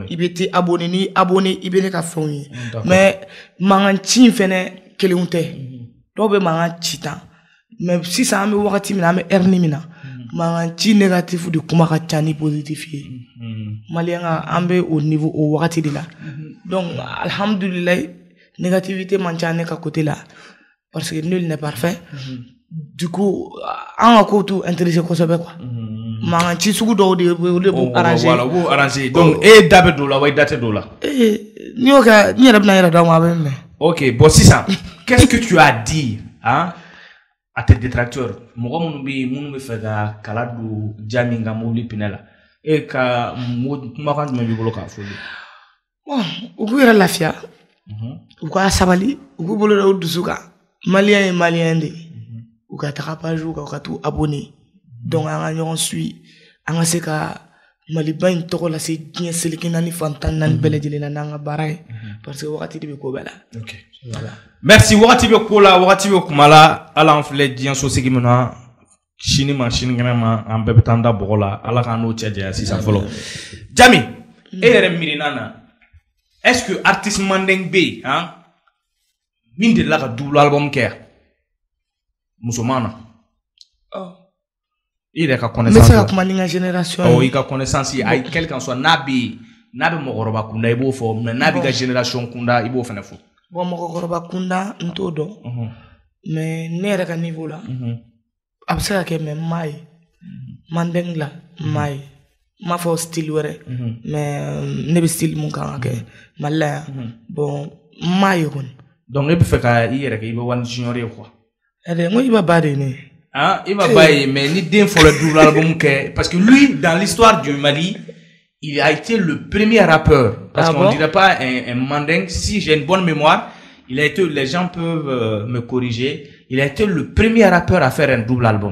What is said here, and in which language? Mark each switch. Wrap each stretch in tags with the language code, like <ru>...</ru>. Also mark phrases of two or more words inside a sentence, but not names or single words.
<bm>I bɛ te abonné ni abonné i bɛ ne ka fɛnw ye. Mais mankan ci in fɛnɛ kelenw tɛ. Dɔw bɛ mankan ci tan. Mais sisan an bɛ wagati min na an bɛ heure min na mankan ci négatif de kuma ka ca ni positif ye. Maliyɛn ka an bɛ</bm> <fr>au niveau</fr> <bm>o wagati de la. Donc alhamdulilayi négativité man ca ne ka côté la</bm> <fr>parce que nul n'est parfait. Du coup</fr> <bm>an ka ko t'u intéressé kosɛbɛ quoi. Mankan ci sugu dɔw de b'u arranger. Voilà o b'u arranger donc e da bɛ don o la wa i da tɛ don o la. N'i y'o kɛ n yɛrɛ bɛna n yɛrɛ dɔn a bɛ mɛn. Ok bon sisan</bm> <fr>qu'est-ce que tu as dit hein à tes détracteurs</fr> <bm>mɔgɔ minnu bɛ yen minnu bɛ fɛ ka kala don Jami ka mobili pinɛ la e ka kumakan jumɛn b'i bolo k'a fɔ olu. Bon u k'u yɛrɛ lafiya u ka sabali u k'u bolo da u dusu kan maliyɛn ye maliyɛn de ye u ka taga page kan u ka t'u abonné donc an ka ɲɔgɔn suit an ka se ka Maliba in tɔgɔ lase diɲɛ seleke naani fantan naani bɛɛ lajɛlen na n'an ka baara ye</bm> <fr>parce que</fr> <bm>wagati de bɛ ko bɛɛ la.</bm> <fr>Ok voilà.</fr> <bm>Merci wagati bɛ ko la wagati bɛ kuma la ala an filɛ diɲɛ sosigi min na sini ma sinikɛnɛ ma an bɛɛ bɛ taa an da bɔgɔ la ala k'an n'o cɛ janya sisan fɔlɔ. Jami e yɛrɛ miirina na</bm> <fr>est-ce que</fr> <bm>artiste manden bɛ yen min delila ka</bm> <fr>double album</fr> <bm>kɛ yan musoman na. I yɛrɛ ka connaissance. N bɛ se ka kuma ni n ka génération ye. I ka connaissance ye ayi</bm> <fr>quel qu'en soit</fr> <bm>n'a bɛ mɔgɔkɔrɔba kunda i b'o fɔ mais n'a bɛ ka génération kunda i b'o fana fɔ. Bon mɔgɔkɔrɔba kunda n t'o dɔn mais ne yɛrɛ ka niveau la a bɛ se ka kɛ mais n m'a ye Mandeng la n m'a ye n m'a fɔ style wɛrɛ mais ne bɛ style mun kan ka kɛ Mali la yan bon n m'a ye kɔni. Donc e bɛ fɛ ka i yɛrɛ kɛ i bɛ Wani Junior ye quoi. N ko i b'a ba de ne.</bm> <fr>Il va bailler, mais ni d'un fois le double album parce que lui, dans l'histoire du Mali, il a été le premier rappeur. Parce qu'on ne dirait pas un manding. Si j'ai une bonne mémoire, il a été, les gens peuvent me corriger, il a été le premier rappeur à faire un double album.</fr>